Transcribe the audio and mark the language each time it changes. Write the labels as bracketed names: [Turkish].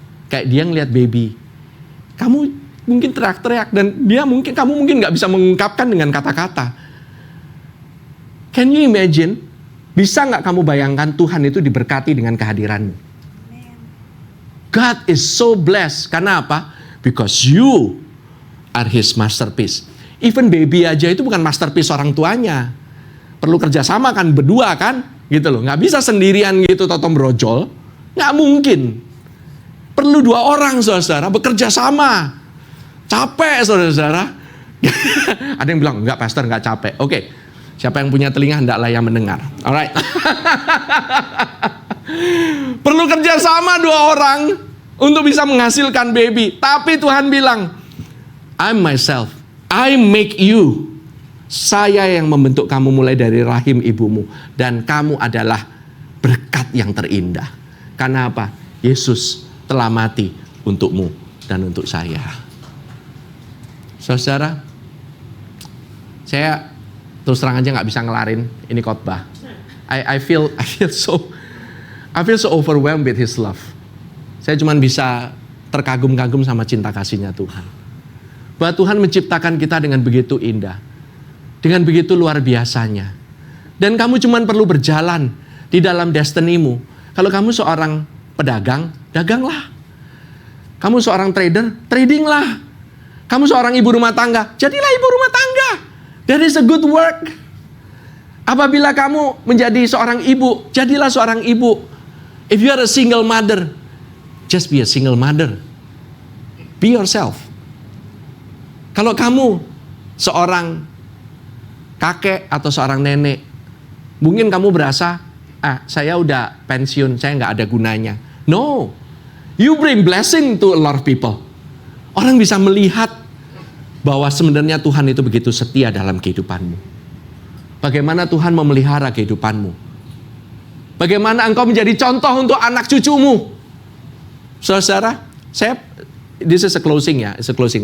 [Indonesian] Kayak dia ngeliat baby. Kamu mungkin teriak-teriak, dan kamu mungkin gak bisa mengungkapkan dengan kata-kata. [English] Can you imagine? [Indonesian] Bisa gak kamu bayangkan Tuhan itu diberkati dengan kehadiranmu? [English] God is so blessed. [Indonesian] Karena apa? [English] Because you are His masterpiece. [Indonesian] Even baby aja itu bukan masterpiece orang tuanya. Perlu kerjasama kan, berdua kan? Gitu loh. Nggak bisa sendirian gitu totom brojol. Nggak mungkin. Perlu 2 orang saudara bekerja sama. Capek saudara. Ada yang bilang, enggak pastor nggak capek. Oke. Siapa yang punya telinga hendaklah yang mendengar. Alright. Perlu kerjasama 2 orang untuk bisa menghasilkan baby. Tapi Tuhan bilang, [English] I'm myself, I make you. [Indonesian] Saya yang membentuk kamu mulai dari rahim ibumu. Dan kamu adalah berkat yang terindah. Karena apa? Yesus telah mati untukmu dan untuk saya. Saudara, saya terus terang aja gak bisa ngelarin ini khotbah. [English] I feel so overwhelmed with His love. [Indonesian] Saya cuma bisa terkagum-kagum sama cinta kasihnya Tuhan. Bahwa Tuhan menciptakan kita dengan begitu indah. Dengan begitu luar biasanya. Dan kamu cuma perlu berjalan di dalam destinimu. Kalau kamu seorang pedagang, daganglah. Kamu seorang trader, tradinglah. Kamu seorang ibu rumah tangga, jadilah ibu rumah tangga. [English] That is a good work. [Indonesian] Apabila kamu menjadi seorang ibu, jadilah seorang ibu. [English] If you are a single mother, just be a single mother. Be yourself. [Indonesian] Kalau kamu seorang kakek atau seorang nenek, mungkin kamu berasa, saya udah pensiun, saya nggak ada gunanya. [English] No, you bring blessing to a lot of people. [Indonesian] Orang bisa melihat bahwa sebenarnya Tuhan itu begitu setia dalam kehidupanmu. Bagaimana Tuhan memelihara kehidupanmu. Bagaimana engkau menjadi contoh untuk anak cucumu. [English] Saudara, this is a closing ya, it's a closing.